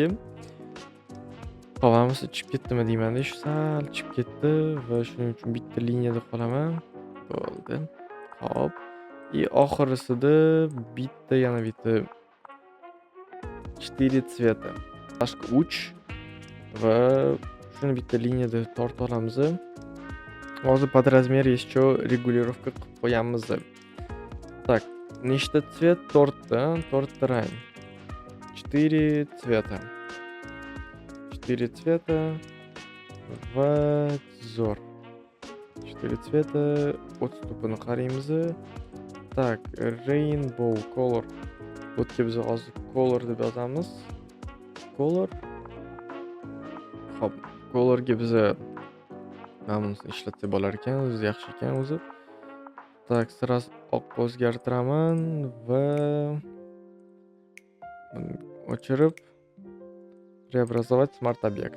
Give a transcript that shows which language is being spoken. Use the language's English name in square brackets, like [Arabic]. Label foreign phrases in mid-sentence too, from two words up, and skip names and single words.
[Uzbek] Qovamiz chiqib ketdimi deyman-da, sal chiqib ketdi va shuning uchun bitta liniyada qolaman. Bo'ldi. Hop. Oxirisida yana bitta 4 цвета. Boshqa 3 va shuni bitta liniyada tortib olamiz. [Russian] Hozir под размер еще регулировка [Uzbek] qilib qo'yamiz. Так, nechta цвет? 4 rang. 4 цвета. 4 цвета va zo'r. 4 цвета, отступini qaraymiz. Так, [English] rainbow color. [Uzbek] Bu yerga biz hozir color deb yozamiz. Color. Xo'p, colorga biz mana bunisini ishlatsak bo'lar ekan, o'zi yaxshi ekan o'zi. Так, sirasi oqqa o'zgartiraman va buni o'chirib preobrazовать smart obyekt.